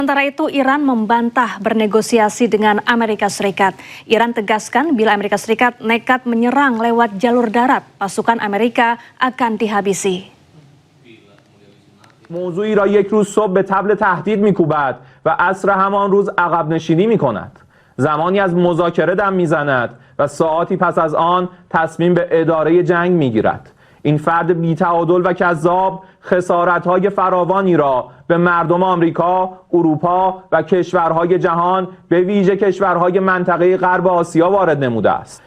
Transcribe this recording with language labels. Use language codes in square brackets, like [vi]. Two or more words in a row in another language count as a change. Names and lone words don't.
[id] Sementara itu, Iran membantah bernegosiasi dengan Amerika Serikat. Iran tegaskan bila Amerika Serikat nekat menyerang lewat jalur darat, pasukan Amerika akan dihabisi. [fa] موضوعی را یک روز صبح به طبل تهدید می‌کوبد و عصر همان روز عقب نشینی می‌کند. زمانی از مذاکره دم می‌زند و ساعاتی پس از آن تصمیم به اداره جنگ می‌گیرد. این فرد بی‌تعادل و کذاب خسارت‌های فراوانی را به مردم آمریکا، اروپا و کشورهای جهان به ویژه کشورهای منطقه غرب آسیا وارد نموده است.